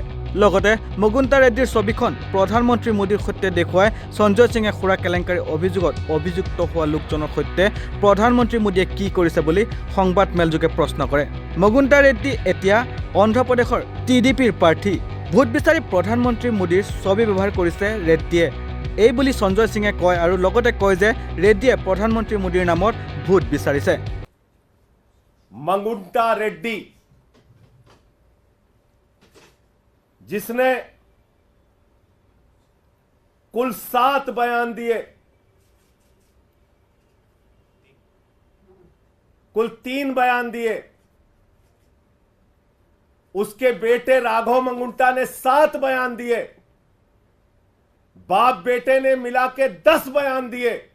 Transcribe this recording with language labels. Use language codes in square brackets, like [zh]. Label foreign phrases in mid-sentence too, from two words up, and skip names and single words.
[as] লগতে মুকুন্দা ৰেড্ডীৰ ছবিখন প্ৰধানমন্ত্ৰী মোদীৰ সৈতে দেখুৱাই সঞ্জয় সিঙে সুৰা কেলেংকাৰীৰ অভিযোগত অভিযুক্ত হোৱা লোকজনৰ সৈতে প্ৰধানমন্ত্ৰী মোদীয়ে কি কৰিছে বুলি সংবাদ মেলযোগে প্ৰশ্ন কৰে। মুকুন্দা ৰেড্ডী এতিয়া অন্ধ্ৰপ্ৰদেশৰ টিডিপিৰ প্ৰাৰ্থী। ভোট বিচাৰি প্ৰধানমন্ত্ৰী মোদীৰ ছবি ব্যৱহাৰ কৰিছে ৰেড্ডীয়ে, এই বুলি সঞ্জয় সিঙে কয় আৰু লগতে কয় যে ৰেড্ডীয়ে প্ৰধানমন্ত্ৰী মোদীৰ নামত ভোট বিচাৰিছে। [hi] मुकुंदा रेड्डी जिसने कुल 7 बयान दिए, कुल 3 बयान दिए, उसके बेटे राघव मुकुंदा ने 7 बयान दिए, बाप बेटे ने मिला के 10 बयान दिए।